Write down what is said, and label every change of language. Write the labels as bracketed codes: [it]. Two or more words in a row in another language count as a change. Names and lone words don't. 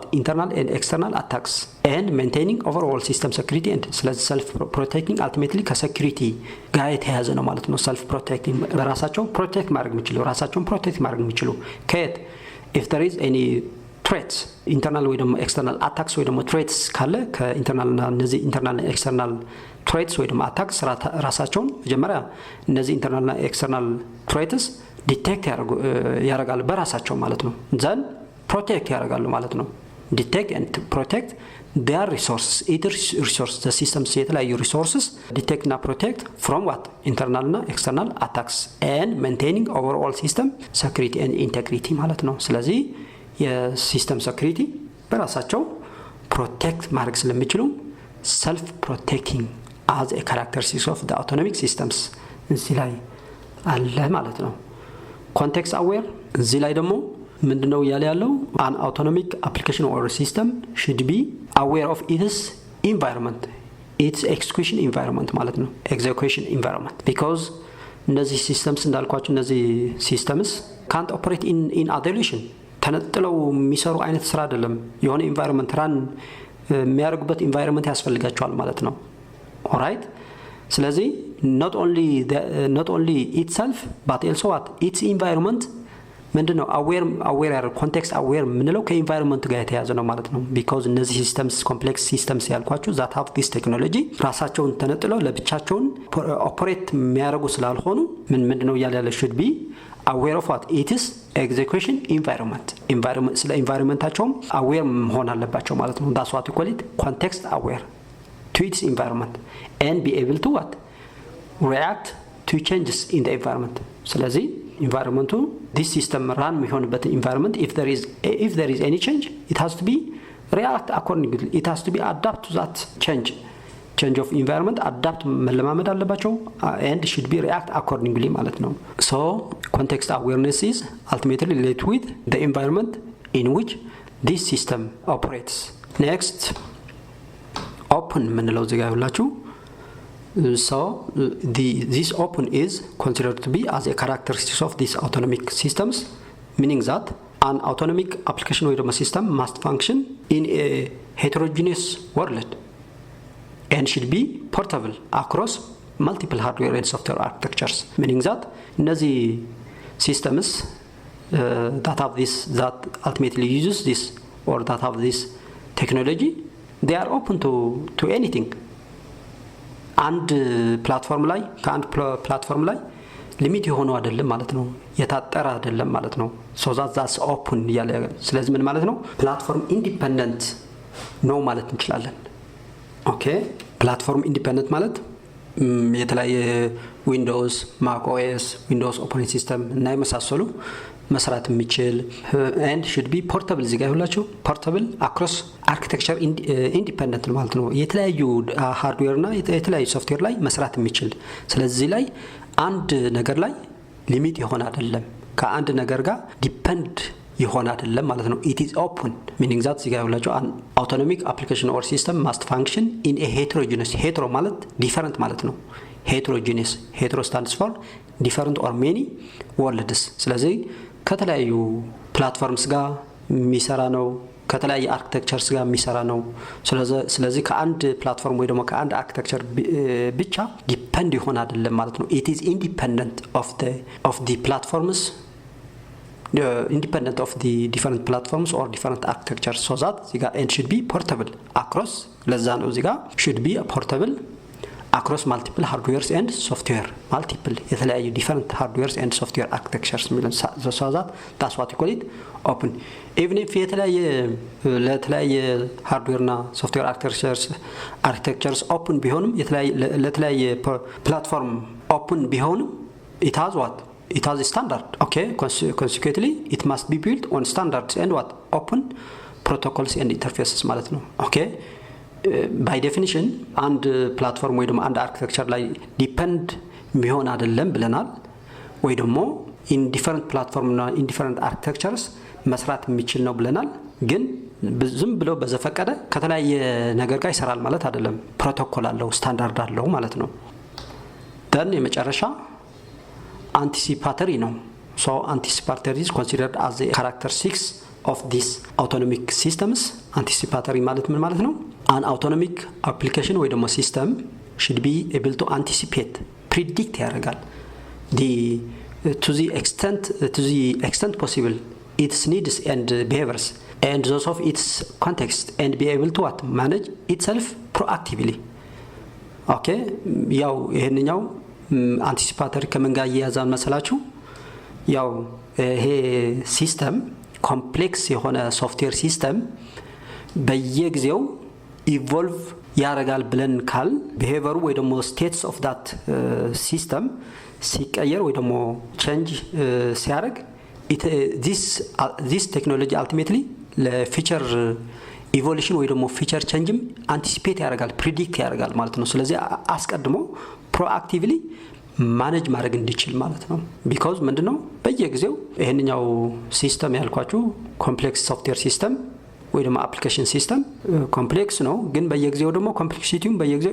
[en] internal and external attacks and maintaining overall system security and ስለዚህ self protecting ultimately [am] ከሴኩሪቲ ጋር የተያያዘ ነው ማለት ነው። [en] self protecting [am] በራሳቸው ፕሮቴክት ማድረግ የሚችሉ ራሳቸውን ፕሮቴክት ማድረግ የሚችሉ ከየት [en] if there is any threats internal [am] ወይ ደግሞ [en] external attacks [am] ወይ ደግሞ [en] threats [am] ካለ ከኢንተርናል እና እነዚህ [en] internal and external [am] threats ወይ ደግሞ attacks ራሳቸውን መጀመሪያ እነዚህ internal እና [en] external threats detect [am] ያደርጋሉ በራሳቸው ማለት ነው [en] then protect [am] ያደርጋሉ ማለት ነው [en] detect and protect their resources either resources the systems የተለያዩ resources detect እና protect from what internal እና external attacks and maintaining overall system security and integrity [am] ማለት ነው ስለዚህ የሲስተም [en] security በራሳቸው protect [am] ማድረግ ስለሚችሉ [en] self protecting as a characteristic of the autonomic systems [am] እዚህ ላይ አለ ማለት ነው [en] context aware [am] እዚህ ላይ ደግሞ ምንድነው ያለው [en] an autonomic application or system should be aware of its environment its execution environment [am] ማለት ነው [en] execution environment because እነዚህ systems [am] እንዳልኳችሁ እነዚህ [en] systems can't operate in isolation [am] ተነጥለው የሚሰሩ አይነት ስራ አይደለም የሆነ [en] environment run የሚያደርጉበት environment [am] ያስፈልጋቸዋል ማለት ነው [en] alright ስለዚህ not only itself but also what its environment ምንድነው aware context aware [am] ምንለው ከenvironment ጋር የተያዘ ነው ማለት ነው [en] because እነዚህ systems complex systems ያልኳችሁ that have this technology [am] ራሳቸውን ተነጥለው [en] ለብቻቸውን operate [am] የሚያደርጉ ስላልሆኑ ምንድነው ያለ [en] should be aware of what it is execution environment [am] ስለ environmentታቸውም [en] aware [am] መሆን አለባቸው ማለት ነው [en] that's what we call it context aware to its environment and be able to what react to changes in the environment ስለዚህ environment this system run የሚሆንበት environment if there is any change it has to be react accordingly it has to be adapt to that change of environment adapt [am] መለማመድ አለባቸው [en] and should be react accordingly [am] ማለት ነው [en] so context awareness is ultimately related with the environment in which this system operates next open [am] ምንለው እዚህ ጋር ሁላችሁ [en] so this open is considered to be as a characteristic of these autonomic systems meaning that an autonomic application or system must function in a heterogeneous world and should be portable across multiple hardware and software architectures meaning that እነዚህ systems that have this that ultimately uses this or that have this technology they are open to anything [am] አንድ ፕላትፎርም ላይ ከአንድ ፕላትፎርም ላይ ሊሚት የሆነው አይደለም ማለት ነው የታጠረ አይደለም ማለት ነው [en] so that's open [am] ያለ ስለዚህ ምን ማለት ነው [en] platform independent [am] ነው ማለት እንችላለን ኦኬ [en] platform independent [am] ማለት የተለያየ ዊንዶውስ ማክ ኦኤስ ዊንዶውስ [en] operating system [am] እና የመሳሰሉ መስራት የሚችል [en] and should be portable [am] እዚህ ጋር ሁላችሁ [en] portable across architecture independent [am] ማለት ነው የተለያዩ ሃርድዌር እና የተለያዩ ሶፍትዌር ላይ መስራት የሚችል ስለዚህ ላይ አንድ ነገር ላይ ሊሚት ይሆን አይደለም ከአንድ ነገር ጋር ዲፔንድ ይሆን አይደለም ማለት ነው it [en] is open meaning that [am] እዚህ ጋር ሁላችሁ [en] an autonomic application or system must function in a heterogeneous hetero [am] ማለት different ማለት ነው [en] heterogeneous hetero stands for different or many worlds [am] ስለዚህ ከተለያዩ ፕላትፎርምስ ጋር የሚሰራ ነው ከተለያየ አርኪቴክቸርስ ጋር የሚሰራ ነው ስለዚህ ከአንድ ፕላትፎርም ወይ ደግሞ ከአንድ አርኪቴክቸር ብቻ ዲፔንድ ይሆን አይደለም ማለት ነው [en] it is independent of the platforms independent of the different platforms or different architectures so that [am] እዚህ ጋር [en] and should be portable across [am] ለዛ ነው እዚህ ጋር [en] should be portable across multiple hardwares and software multiple የተለያዩ different hardwares and software architectures so that's what we call it open even if የተለያየ hardware እና software architectures open [am] ቢሆንም ለተለያየ [en] platform open ቢሆንም it has a standard okay consequently it must be built on standards and what open protocols and interfaces [am] ማለት ነው [en] okay by definition and platform [am] ወይ ደግሞ አንድ አርኪቴክቸር ላይ ዲፔንድ የሚሆን አይደለም ብለናል ወይ ደግሞ [en] in different platform [am] እና [en] in different architectures [am] መስራት የሚችል ነው ብለናል ግን ዝም ብሎ በዘፈቀደ ከተለያየ ነገር ጋር ይሰራል ማለት አይደለም ፕሮቶኮል አለው ስታንዳርድ አለው ማለት ነው then የመጨረሻ anticipatory ነው [en] so anticipatory is considered as a characteristic of these autonomic systems [am] anticipatory ማለት ምን ማለት ነው [en] an autonomic application [am] ወይ ደግሞ [en] system should be able to anticipate predict [am] ያደርጋል [en] to the extent possible its needs and behaviors and those of its context and be able to manage itself proactively [am] ኦኬ ያው ይሄንኛው አንቲሲፓተሪ ከምን ጋር ያያዛል መሰላችሁ? ያው ይሄ ሲስተም ኮምፕሌክስ የሆነ [en] software system [am] በየጊዜው ኢቮልቭ ያረጋል ብለን ካል ቢሄቪየሩ ወይ ደግሞ [en] status of that system [am] ሲቀየር ወይ ደግሞ ቼንጅ ሲያደርግ [en] this technology ultimately feature evolution [am] ወይ ደግሞ [en] feature change [am] አንቲሲፔት ያደርጋል ፕሪዲክት ያደርጋል ማለት ነው። ስለዚህ አስቀድሞ [en] proactively manage [am] ማድረግ እንዲችል ማለት ነው። ቢኮዝ ምንድነው በየጊዜው ይሄንኛው ሲስተም ያልኳችሁ [en] complex software system [am] ወይ ደግሞ [en] application system complex [am] ነው፣ ግን በየጊዜው ደግሞ ኮምፕሌክሲቲውም በየጊዜው